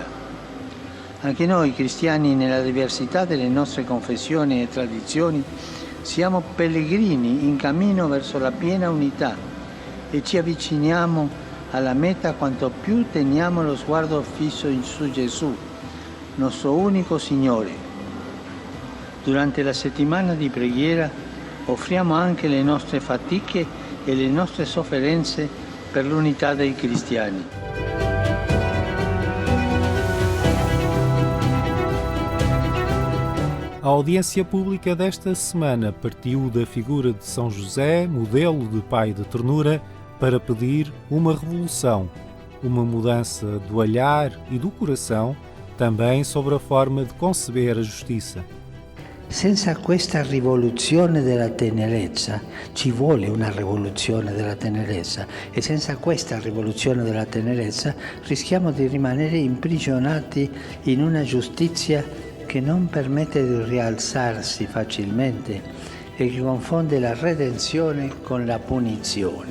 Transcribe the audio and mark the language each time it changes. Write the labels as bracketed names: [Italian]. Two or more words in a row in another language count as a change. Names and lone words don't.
[Italian] Anche noi cristiani, nella diversità delle nostre confessioni e tradizioni, siamo pellegrini in cammino verso la piena unità e ci avviciniamo alla meta quanto più teniamo lo sguardo fisso su Gesù, nostro unico Signore. Durante la settimana di preghiera offriamo anche le nostre fatiche e le nostre sofferenze per l'unità dei cristiani. [Portuguese] A audiência pública desta semana partiu da figura de São José, modelo de pai de ternura, para pedir uma revolução, uma mudança do olhar e do coração, também sobre a forma de conceber a justiça. [Italian] Senza questa rivoluzione della tenerezza, ci vuole una rivoluzione della tenerezza, e senza questa rivoluzione della tenerezza rischiamo di rimanere imprigionati in una giustizia che non permette di rialzarsi facilmente e che confonde la redenzione con la punizione.